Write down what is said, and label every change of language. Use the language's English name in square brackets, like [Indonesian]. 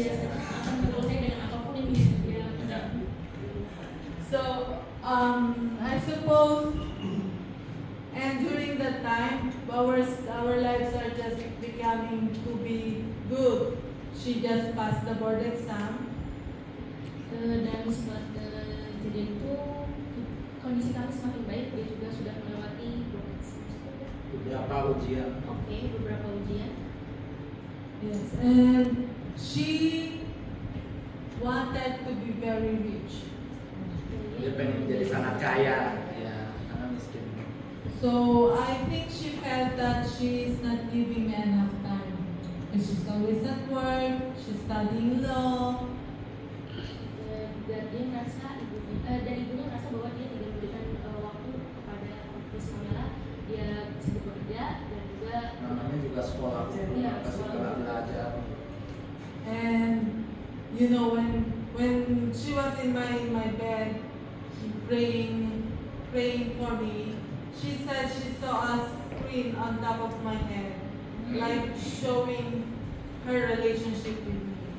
[Indonesian] biasanya akan berulai dengan apapun yang bisa dia lakukan. [English] So, I suppose, and during that time, our lives are just becoming to be good. She just passed the board exam. [Indonesian] Dan setelah kejadian itu kondisi kami semakin baik. Dia juga sudah melewati Beberapa ujian. beberapa ujian. [English] Yes, and she wanted to be very rich. [Indonesian] Dia pengen jadi sangat kaya, ya karena miskin. [English] So I think she felt that she is not giving enough time. And she's always at work, she's studying law. [Indonesian] Dan dia merasa ibunya merasa bahwa dia tidak memberikan waktu kepada Miss Pamela. Dia sibuk bekerja dan juga Namanya juga sekolah, Iya, pasti sekolah. belajar. [English] And you know, when she was in my bed praying for me, she said she saw a screen on top of my head, like showing her relationship with me.